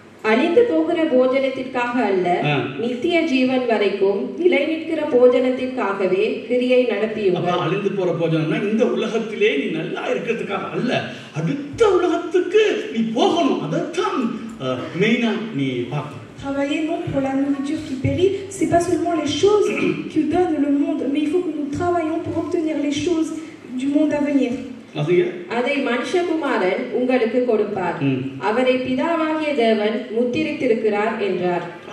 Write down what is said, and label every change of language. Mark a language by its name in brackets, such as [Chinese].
[Tamil] அழிந்து போகிற போஜனத்திற்காக அல்ல, நித்திய ஜீவன் வரைக்கும் நிலை நிற்கிற போஜனத்திற்காகவே கிரியை நடத்தியுங்கள். அழிந்து போற போஜனம்னா இந்த உலகத்திலே நீ நல்லா இருக்கிறதுக்காக அல்ல, அடுத்த உலகத்துக்கு நீ போகணும். அதைத்தான் மெயினா நீ பார்க்கணும். [French] Travailler non pour la nourriture qui périt, c'est pas seulement les choses que donne le monde, mais il faut que nous travaillions pour obtenir les choses du monde à venir. [Tamil] அதை மனுஷகுமாரன் உங்களுக்கு கொடுப்பார், அவரை பிதாவாகிய தேவன் முத்திரித்திருக்கிறார் என்றார்.